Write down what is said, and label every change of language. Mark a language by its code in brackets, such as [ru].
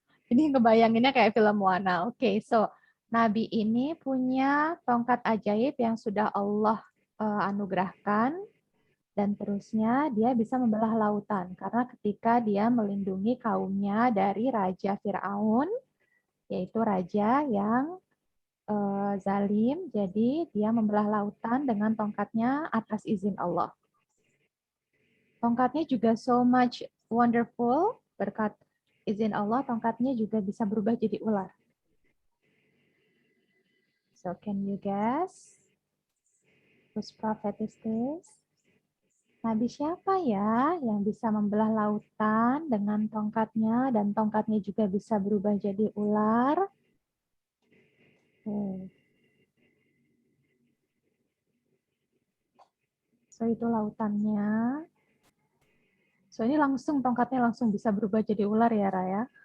[id] Ini ngebayanginnya kayak film Moana. Oke, so Nabi ini punya tongkat ajaib yang sudah Allah anugerahkan, dan terusnya dia bisa membelah lautan karena ketika dia melindungi kaumnya dari Raja Fir'aun, yaitu raja yang zalim, jadi dia membelah lautan dengan tongkatnya atas izin Allah. Tongkatnya juga [en] so much wonderful, [id] berkat izin Allah tongkatnya juga bisa berubah jadi ular. [en] So can you guess whose prophet is this? [id] Nabi siapa ya yang bisa membelah lautan dengan tongkatnya, dan tongkatnya juga bisa berubah jadi ular? So itu lautannya. So ini langsung tongkatnya langsung bisa berubah jadi ular ya Raya.